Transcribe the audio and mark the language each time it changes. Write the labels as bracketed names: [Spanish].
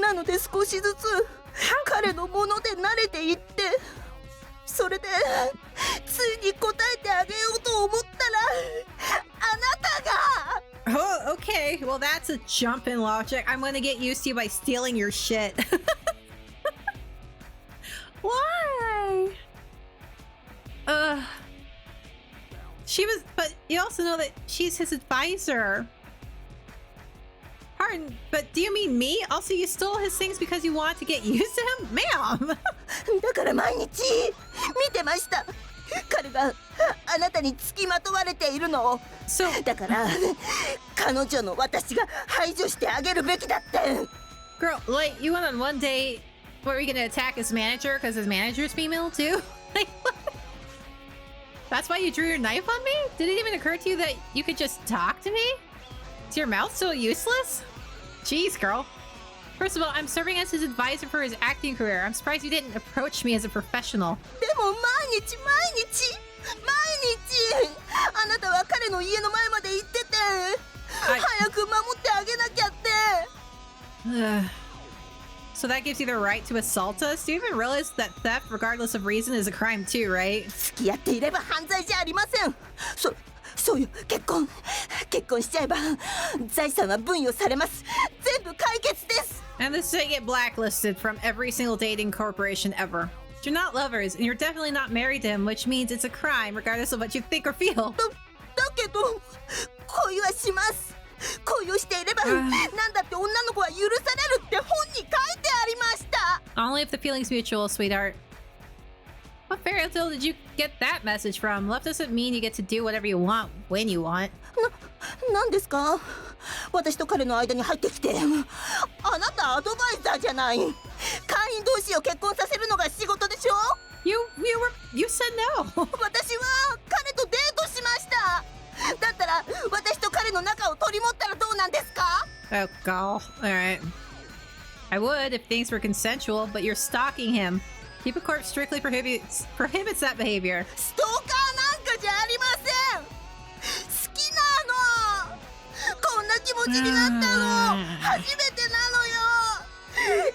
[Japanese] なので少しずつ彼のもので慣れていって、それでついに答えてあげようと思ったらあなたが。 [English] Oh, okay. Well, that's a jump in logic. I'm gonna get used to you by stealing your shit. Why? She was, but you also know that she's his advisor. Pardon, but do you mean me? Also, you stole his things because you want to get used to him? Ma'am! [Japanese] だから毎日見てました。彼があなたに付きまとわれているのを。だから彼女の私が排除してあげるべきだって。 [English] Girl, like, you went on one date where you're gonna attack his manager because his manager's female too? Like, what? That's why you drew your knife on me? Did it even occur to you that you could just talk to me? Is your mouth so useless? Jeez, girl. First of all, I'm serving as his advisor for his acting career. I'm surprised you didn't approach me as a professional. [Japanese] でも毎日あなたは彼の家の前まで行ってて、早く守ってあげなきゃって。 [English] So that gives you the right to assault us? Do you even realize that theft, regardless of reason, is a crime too, right? [Japanese] 付き合っていれば犯罪じゃありません。そうよ、結婚しちゃえば財産は分与されます。全部解決です。 [English] And this is to get blacklisted from every single dating corporation ever. You're not lovers, and you're definitely not married to him, which means it's a crime regardless of what you think or feel. [Japanese] だけど恋はします。恋をしていればなんだって女の子は許されるって本に書いてありました。 [English] Only if the feeling's mutual, sweetheart. What fairy tale did you get that message from? Love doesn't mean you get to do whatever you want when you want. [Japanese] なんですか？私と彼の間に入ってきて、あなたアドバイザーじゃない。会員同士を結婚させるのが仕事でしょ？ [English] You said no. [Japanese] 私は彼とデートしました。だったら私と彼の仲を取り持ったらどうなんですか？ [English] Oh, God. Alright. I would if things were consensual, but you're stalking him. Cupid Corp strictly prohibits that behavior. [Japanese] ストーカーなんかじゃありません。好きなの。こんな気持ちになったの初めてなのよ。